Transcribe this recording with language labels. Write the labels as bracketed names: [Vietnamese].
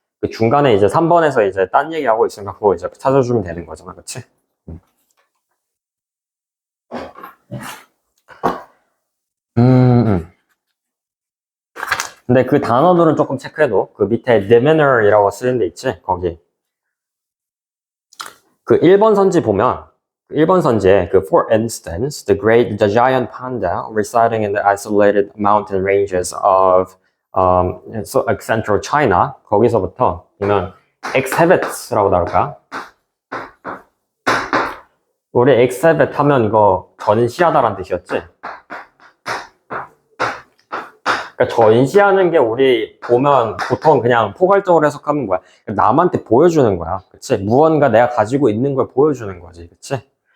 [Korean] 그 중간에 이제 3번에서 이제 딴 얘기하고 있으니까 그거 이제 찾아주면 되는 거잖아, 그치? 근데 그 단어들은 조금 체크해도 그 밑에 demeanor이라고 쓰는 데 있지, 거기. [English] 그 1번 선지 보면 1번 선지에 그 for instance, the giant panda residing in the isolated mountain ranges of central China, [Korean] 거기서부터 보면 [English] exhibits [Korean] 라고 나올까? 우리 exhibit 하면 이거 전시하다라는 뜻이었지? 그러니까 전시하는 게 우리 보면 보통 그냥 포괄적으로 해석하는 거야. 남한테 보여주는 거야. 그치? 무언가 내가 가지고 있는 걸 보여주는 거지. 그치?